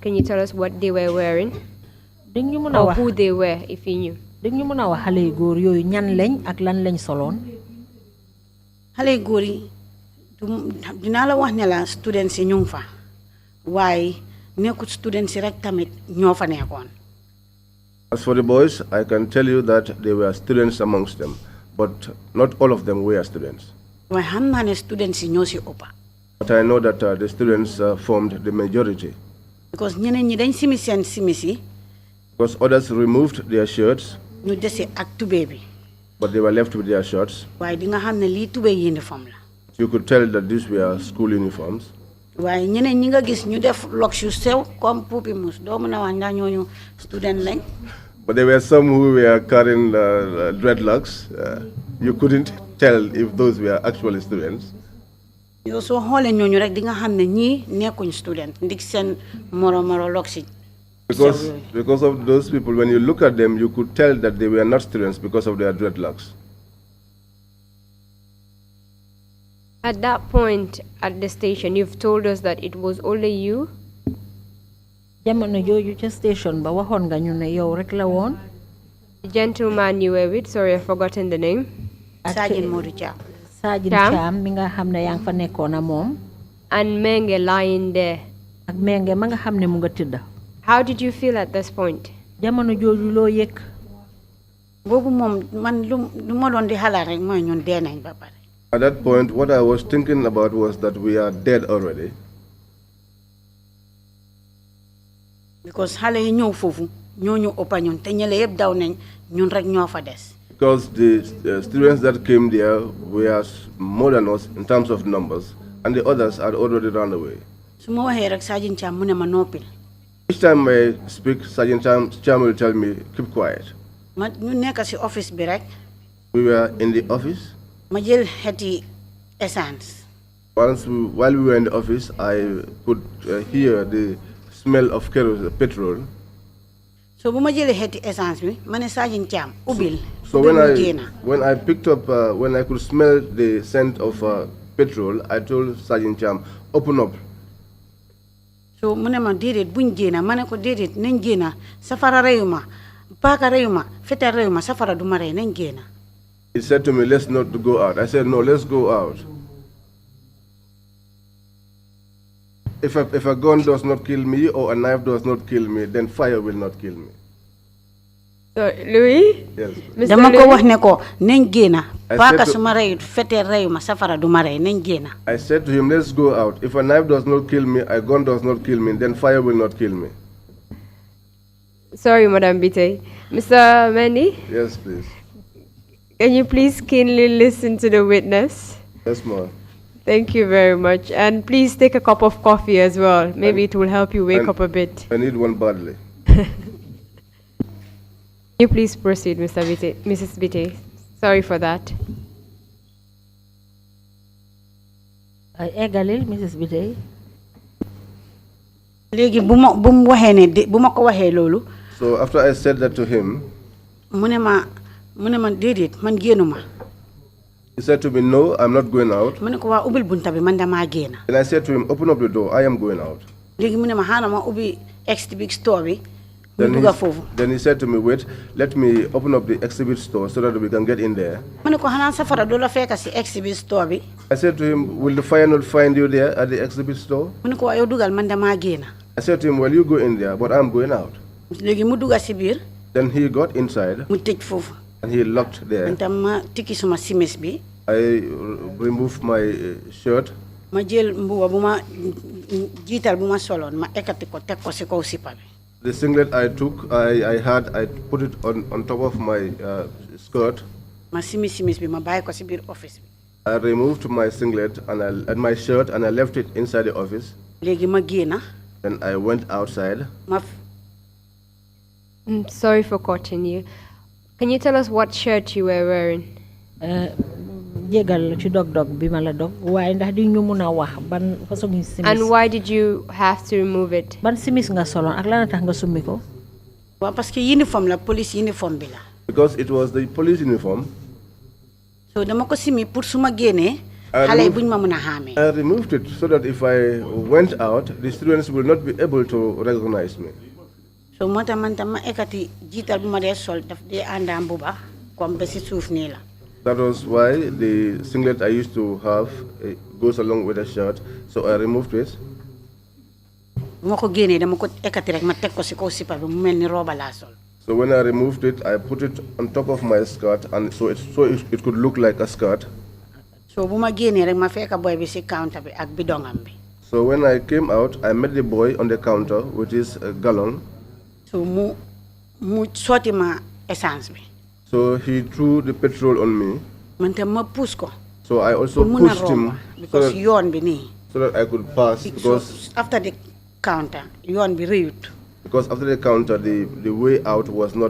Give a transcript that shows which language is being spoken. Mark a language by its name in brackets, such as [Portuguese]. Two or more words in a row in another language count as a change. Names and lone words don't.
[English] Can you tell us what they were wearing? Or who they were, if you knew? [Wolof] dañu mën a wax xale yu góor yooyu ñan lañ ak lan lañ soloon. xale yu góor yi dinaa la wax ne la students yi ñu ngi fa waaye nekkut students yi rek tamit ñoo fa nekkoon. [English] As for the boys, I can tell you that there were students amongst them, but not all of them were students. [Wolof] waaye xam naa ne students yi ñoo si ëppa. [English] But I know that the students formed the majority. [Wolof] Because ñeneen ñi dañ simi seen simis yi. [English] Because others removed their shirts. [Wolof] ñu dese ak tubéy bi. [English] But they were left with their shirts. [Wolof] waaye di nga xam ne lii tubéy uniform la. [English] You could tell that these were school uniforms. [Wolof] waaye ñeneen ñi nga gis ñu def locks yu sew comme puupi mus doo mën a wax ndax ñooñu student lañ. [English] But there were some who were carrying dreadlocks. You couldn't tell if those were actually students. [Wolof] yow soo xoolee ñooñu rek di nga xam ne ñii nekkuñ student ndig seen moro locks yi. [English] Because of those people, when you look at them, you could tell that they were not students because of their dreadlocks. At that point at the station, you've told us that it was only you. [Wolof] jamono jooju ca station ba waxoon nga ñu ne yow rek la woon. [English] The gentleman you were with, sorry, I've forgotten the name. Sergeant Modou Thiam. [Wolof] Sergeant Thiam mi nga xam ne yaa ngi fa nekkoon a moom. [English] And Menge lying there. [Wolof] ak Menge ma nga xam ne mu nga tëdda. [English] How did you feel at this point? [Wolof] jamono jooju loo yëg. boobu moom man lu ma doon di xalaat rek mooy ñun dee nañ ba pare. [English] At that point, what I was thinking about was that we are dead already. [Wolof] because xale yi ñëw foofu ñoo ñu ëppa ñun te ñële yëpp daw nañ ñun rek ñoo fa des. [English] Because the students that came there were more than us in terms of numbers, and the others had already run away. [Wolof] su ma waxee rek Sergeant Cham mu ne ma noppil. [English] Each time I speak, Sergeant Cham will tell me, keep quiet. [Wolof] ma ñu nekk si office bi rek. [English] We were in the office. [Wolof] ma jël xeeti essence. [English] While we were in the office, I could hear the smell of kerosene, petrol. [Wolof] So bu ma jëlee xeeti essence bi ma ne Sergeant Cham ubbil. [English] So when I picked up, when I could smell the scent of petrol, I told Sergeant Cham, open up. [Wolof] So mu ne ma déedéet buñ génna ma ne ko déedéet nañ génna safara reyuma paaka reyuma fetal reyuma safara du ma rey nañ génna. [English] He said to me, let's not go out. I said, no, let's go out. If a gun does not kill me or a knife does not kill me, then fire will not kill me. So, Louis? Yes. Mr. [Wolof] dama ko [English] Louis? [Wolof] wax ne ko nañ génna [English] I [Wolof] paaka [English] said to- [Wolof] su ma reyut fetal reyuma safara du ma rey nañ génna. [English] I said to him, let's go out. If a knife does not kill me, a gun does not kill me, then fire will not kill me. Sorry, Madam Bite. Mr. Mendy, Yes, please. can you please keenly listen to the witness? Yes, ma'am. Thank you very much. And please take a cup of coffee as well. Maybe it will help you wake up a bit. I need one badly. You please proceed, Mrs. Bite. Sorry for that. [Wolof] Eggalil Mrs. Bitey. léegi bu mu waxee ne bu ma ko waxee loolu. [English] So after I said that to him, [Wolof] mu ne ma déedéet man génnuma. [English] he said to me, no, I'm not going out. [Wolof] mu ne ko waa ubbil bunta bi man damaa génna. [English] And I said to him, open up the door, I am going out. [Wolof] léegi mu ne ma xaaral ma ubbi exhibit store bi. mu dugga foofu. [English] Then he said to me, wait, let me open up the exhibit store so that we can get in there. [Wolof] mu ne ko xanaa safara du la fekk si exhibit store bi. [English] I said to him, will the fire not find you there at the exhibit store? [Wolof] mu ne ko waa yow dugal man damaa génna. [English] I said to him, well, you go in there, but I'm going out. [Wolof] léegi mu dugga si biir. [English] Then he got inside [Wolof] mu tëj foofu. [English] and he locked there. [Wolof] man tam ma tikki suma simis bi. [English] I removed my shirt. [Wolof] ma jël mbuba bu ma jiital bu ma soloon ma ekkati ko teg ko si kaw sipa bi. [English] The singlet I took, I put it on top of my skirt. [Wolof] ma simis bi ma bàyyi ko si biir office bi. [English] I removed my singlet and my shirt and I left it inside the office. [Wolof] léegi ma génna. [English] Then I went outside. [Wolof] ma [English] Sorry for cutting you. Can you tell us what shirt you were wearing? [Wolof] Jégal ci dog bi ma la dog waaye ndax di ñu mun a wax ban façon simis. [English] And why did you have to remove it? [Wolof] ban simis nga soloon ak lan tax nga summi ko. waaw [French] parce que [Wolof] uniforme la [French] police uniforme [Wolof] bi la. [English] Because it was the police uniform. [Wolof] so dama ko simi pour su ma génnee. xale yi buñ ma mën a xàmmee. [English] I removed it so that if I went out, the students will not be able to recognize me. [Wolof] so moo tax man tam ma ekkati jiital bu ma dee sol daf dee àndaam bu baax comme ba si suuf nii la. [English] That was why the singlet I used to have goes along with the shirt, so I removed it. [Wolof] bu ma ko génnee dama ko ekkati rek ma teg ko si kaw sipa bi mu mel ni rooba laa sol. [English] So when I removed it, I put it on top of my skirt, and so it could look like a skirt. [Wolof] so bu ma génnee rek ma fekk boy bi si counter bi ak bidongam bi. [English] So when I came out, I met the boy on the counter with his gallon. [Wolof] so mu sotti ma essence bi. [English] So he threw the petrol on me. [Wolof] man tam ma puus ko. [English] So I also [Wolof] pour mun a [English] pushed him [Wolof] romba because yoon bi nii. [English] so that I could pass so after the counter [Wolof] yoon bi rëyut. [English] because after the counter the way out was not